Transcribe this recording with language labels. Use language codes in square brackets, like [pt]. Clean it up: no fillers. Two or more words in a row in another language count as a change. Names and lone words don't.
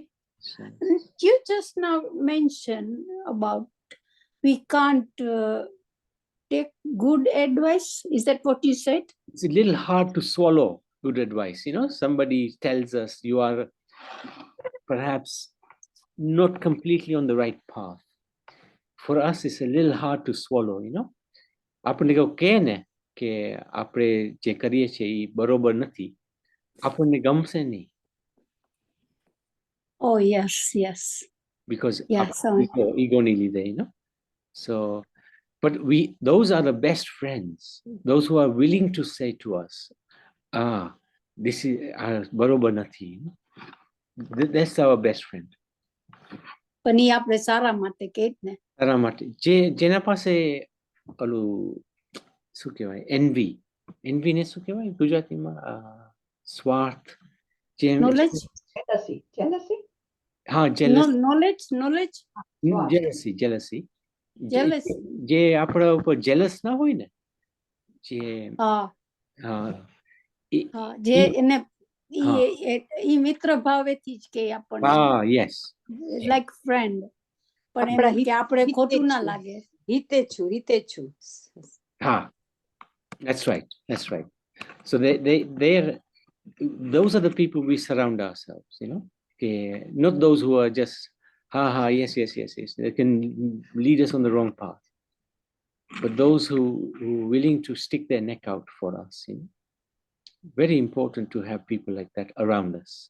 [en] You just now mentioned about we can't take good advice. Is that what you said? It's a little hard to swallow good advice. Somebody tells us you are perhaps not completely on the right path. For us, it's a little hard to swallow. [gu] આપણે કહો કે ને કે આપણે જે કરીએ છીએ એ બરોબર નથી, આપણને ગમશે નહીં. [en] Oh yes, yes. Because ego [gu] ની લીધે, [en] So, but those are the best friends. Those who are willing to say to us, this is [gu] બરોબર નથી. [en] That's our best friend. [gu] પણ ઈ આપણે સારા માટે કહે ને. સારા માટે જેના પાસે ઓલું શું કહેવાય envy ને શું કહેવાય ગુજરાતીમાં સ્વાર્થ [en] knowledge [gu] હા jealousy જે આપણા ઉપર jealous ના હોય ને જે એને ઈ મિત્ર ભાવેથી જ કે આપણને [en] yes like friend [gu] પણ કે આપણે ખોટું ના લાગે હિતેચ્છુ [en] That's right. That's right. So those are the people we surround ourselves, Okay, not those who are just, yes. They can lead us on the wrong path. But those who are willing to stick their neck out for us, very important to have people like that around us.